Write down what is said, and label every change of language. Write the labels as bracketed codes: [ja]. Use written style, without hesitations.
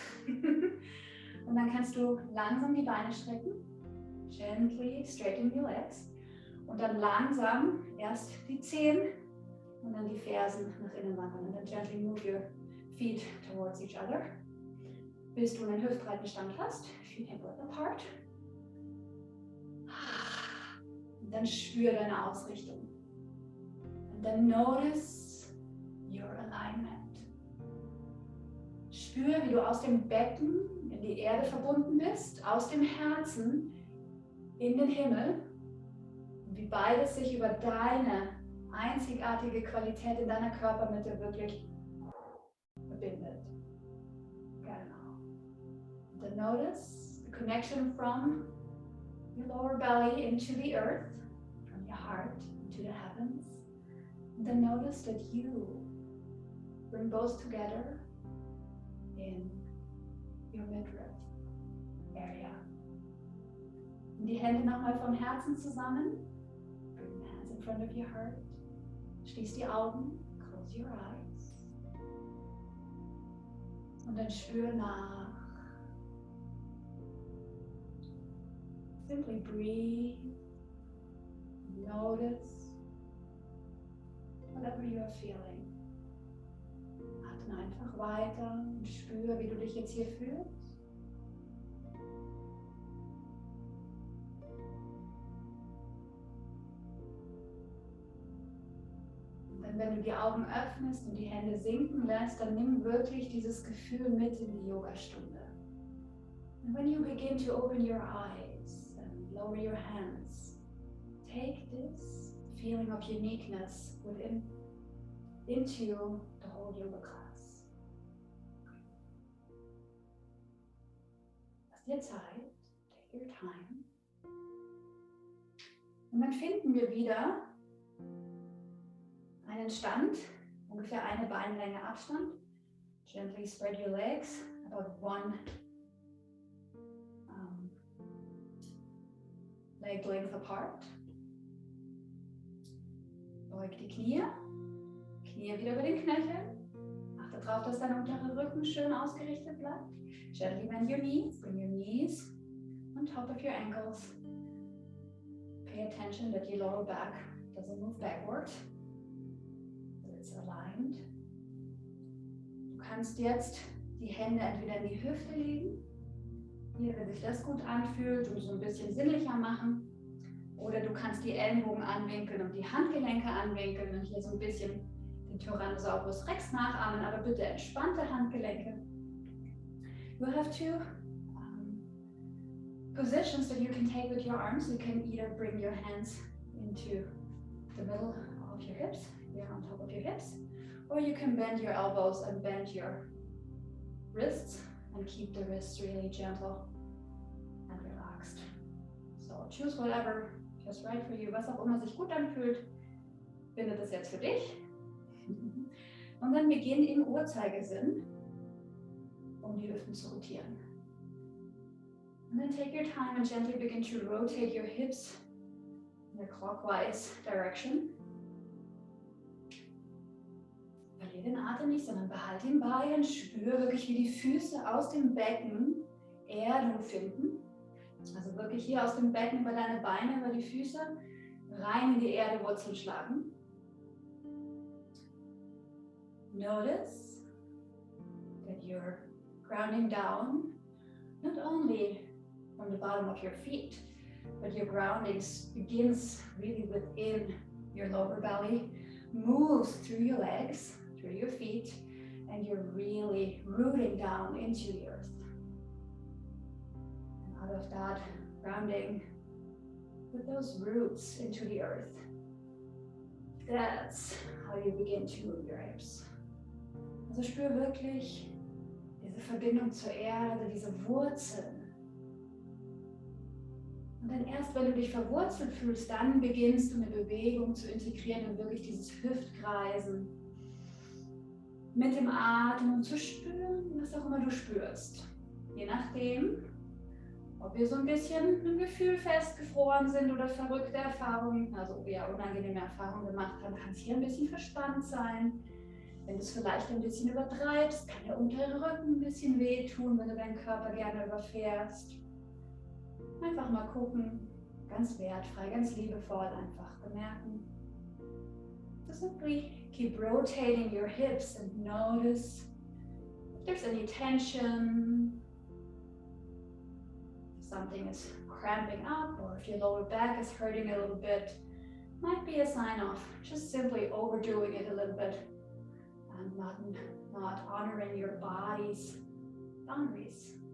[de] Und dann kannst du langsam die Beine strecken, [en] gently straighten your legs. [de] Und dann langsam erst die Zehen und dann die Fersen nach innen wandern. Und dann [en] gently move your feet towards each other. [de] Bis du einen hüftbreiten Stand hast. [en] Feet hip width apart. [de] Und dann spür deine Ausrichtung. Und dann [en] notice your alignment. [de] Spür, wie du aus dem Becken in die Erde verbunden bist, aus dem Herzen in den Himmel. Wie beides sich über deine einzigartige Qualität in deiner Körpermitte wirklich verbindet. Genau. [en] And then notice the connection from your lower belly into the earth, from your heart into the heavens. And then notice that you bring both together in your midriff area. [de] Und die Hände nochmal vom Herzen zusammen. [en] Bring the hands in front of your heart. [de] Schließ die Augen, [en] close your eyes. [de] Und dann spür nach. [en] Simply breathe. Notice whatever you are feeling. [de] Atme einfach weiter und spür, wie du dich jetzt hier fühlst. Wenn du die Augen öffnest und die Hände sinken lässt, dann nimm wirklich dieses Gefühl mit in die Yogastunde. [en] And when you begin to open your eyes and lower your hands, take this feeling of uniqueness into the whole yoga class. [de] Lass dir Zeit, [en] take your time. [de] Und dann finden wir wieder einen Stand, ungefähr eine Beinlänge Abstand. [en] Gently spread your legs about one leg length apart. [de] Beug die Knie. Knie wieder über den Knöchel. Achte darauf, dass dein unterer Rücken schön ausgerichtet bleibt. [en] Gently bend your knees. Bring your knees on top of your ankles. Pay attention that your lower back doesn't move backward. It's aligned. [de] Du kannst jetzt die Hände entweder in die Hüfte legen, hier, wenn sich das gut anfühlt und so ein bisschen sinnlicher machen, oder du kannst die Ellenbogen anwinkeln und die Handgelenke anwinkeln und hier so ein bisschen den Tyrannosaurus Rex nachahmen, aber bitte entspannte Handgelenke. [en] You have two positions that you can take with your arms. You can either bring your hands into the middle of your hips, here on top of your hips, or you can bend your elbows and bend your wrists and keep the wrists really gentle and relaxed. So choose whatever is right for you, [de] was auch immer sich gut anfühlt. Finde das jetzt für dich. Und dann beginn im Uhrzeigersinn, um die Hüften zu rotieren. [en] And then take your time and gently begin to rotate your hips in a clockwise direction. [de] Verlier den Atem nicht, sondern behalte ihn bei und spür wirklich, wie die Füße aus dem Becken Erdung finden. Also wirklich hier aus dem Becken über deine Beine, über die Füße, rein in die Erde Wurzeln schlagen. [en] Notice that you're grounding down, not only from the bottom of your feet, but your grounding begins really within your lower belly, moves through your legs, through your feet, and you're really rooting down into the earth. And out of that grounding, with those roots into the earth, that's how you begin to move your hips. [de] Also spür wirklich diese Verbindung zur Erde, diese Wurzeln. Und dann erst, wenn du dich verwurzelt fühlst, dann beginnst du eine Bewegung zu integrieren und wirklich dieses Hüftkreisen mit dem Atem und zu spüren, was auch immer du spürst. Je nachdem, ob wir so ein bisschen im Gefühl festgefroren sind oder verrückte Erfahrungen, also eher unangenehme Erfahrungen gemacht haben, kann es hier ein bisschen verspannt sein. Wenn du es vielleicht ein bisschen übertreibst, kann der untere Rücken ein bisschen wehtun, wenn du deinen Körper gerne überfährst. Einfach mal gucken, ganz wertfrei, ganz liebevoll einfach bemerken. [en] So simply keep rotating your hips and notice if there's any tension, if something is cramping up or if your lower back is hurting a little bit. Might be a sign of just simply overdoing it a little bit and not honoring your body's boundaries.